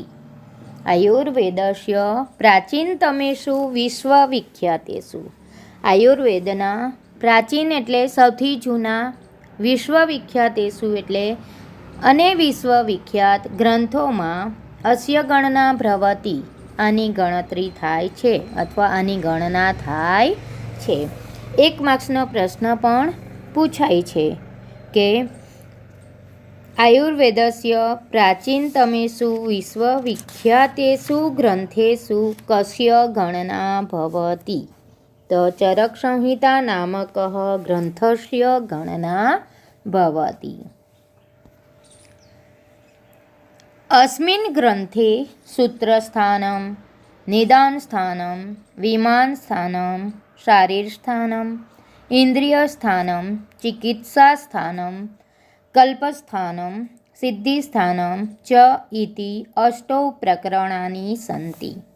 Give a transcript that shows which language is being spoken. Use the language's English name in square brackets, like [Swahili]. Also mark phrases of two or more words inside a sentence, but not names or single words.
[Sanskrit] આયુર્વેદસ્ય પ્રાચીનતમેષુ વિશ્વવિખ્યાતેષુ, [Gujarati] આયુર્વેદના પ્રાચીન એટલે સૌથી જૂના, વિશ્વવિખ્યાતેષુ એટલે અને વિશ્વવિખ્યાત ગ્રંથોમાં [Sanskrit] અસ્ય ગણના ભ્રવતિ, [Gujarati] આની ગણતરી થાય છે અથવા આની ગણના થાય છે. 1 માર્ક્સનો પ્રશ્ન પણ પૂછાય છે કે [Sanskrit] આયુર્વેદस्य प्राचीनतमेषु विश्वविख्यातेषु ग्रन्थेषु कस्य गणना भवति? तो चरकसंहिता नामकः ग्रन्थस्य गणना भवति। अस्मिन् ग्रन्थे सूत्रस्थानं, निदानस्थानं, विमानस्थानं, शारीरस्थानं, इन्द्रियस्थानं, चिकित्सास्थानं, कल्पस्थानं, सिद्धिस्थानं च इति 8 प्रकरणानि सन्ति।